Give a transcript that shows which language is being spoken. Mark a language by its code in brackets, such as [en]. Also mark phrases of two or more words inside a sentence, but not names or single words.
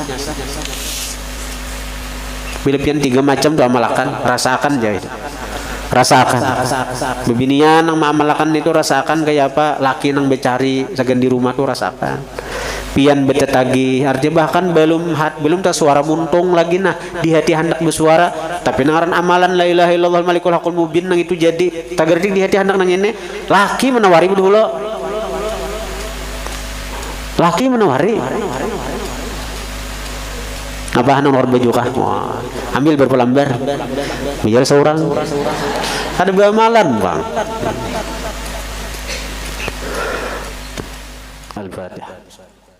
[bjn] Bila pian 3 macam tu amalakan, rasakan aja itu. Rasakan. Bebinian yang mengamalkan itu rasakan kayak apa? Laki nang becari sagan di rumah tuh rasakan. Pian betetagi, artinya bahkan belum tak suara muntung lagi nah di hati hendak bersuara, tapi nangaran amalan [ar] لا إله إلا الله الملك الحق المبين [bjn] nang itu jadi tagardik di hati hendak nang ini. Laki menawari dulu. Laki menawari. Apa nomor baju kah? Ambil berapa lembar? Biar seorang. Ada beramalan, Bang. Al-Fatihah.